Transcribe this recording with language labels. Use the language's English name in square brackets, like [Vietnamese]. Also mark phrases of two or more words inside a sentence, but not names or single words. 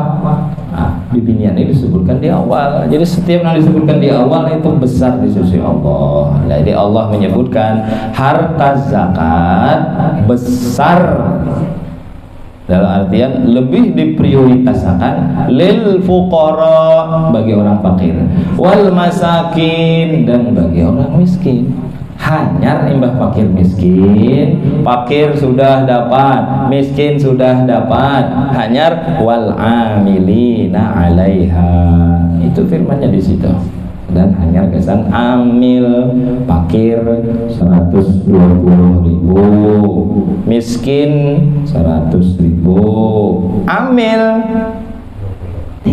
[Indonesian] Bibinian ini disebutkan di awal. Jadi setiap yang disebutkan di awal itu besar di sisi Allah. Jadi Allah menyebutkan harta zakat besar, dalam artian lebih diprioritaskan [Arabic] lil fuqara, [Indonesian] bagi orang fakir, [Arabic] wal masakin, [Indonesian] dan bagi orang miskin. Hanyar imbah fakir miskin, fakir sudah dapat, miskin sudah dapat, hanyar [Arabic] wal amilina 'alaiha. [Indonesian] Itu firmannya di situ. Dan hanya kesan amil fakir 120.000, miskin 100.000, amil 30.000.